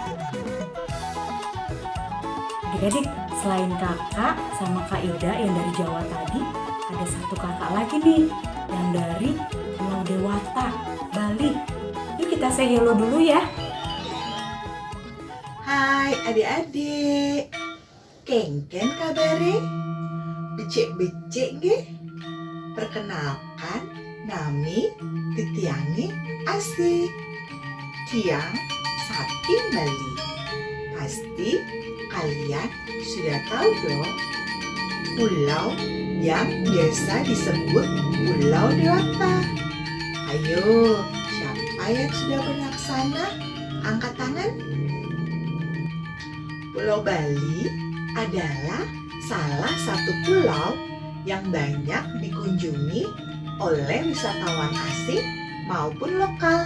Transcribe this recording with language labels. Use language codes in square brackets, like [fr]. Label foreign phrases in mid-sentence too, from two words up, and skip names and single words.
[id] Adik-adik, selain kakak sama Kak Ida yang dari Jawa tadi, ada satu kakak lagi nih yang dari Pulau Dewata, Bali. Yuk kita say hello dulu ya. Hai adik-adik, [ban] kengken kabare? Becik-becik nggih? Perkenalkan, nami Titiangi Asih. Tiang saking Bali. [id] Pasti kalian sudah tahu dong, pulau yang biasa disebut Pulau Dewata. Ayo, siapa yang sudah pernah ke sana? Angkat tangan. Pulau Bali adalah salah satu pulau yang banyak dikunjungi oleh wisatawan asing maupun lokal.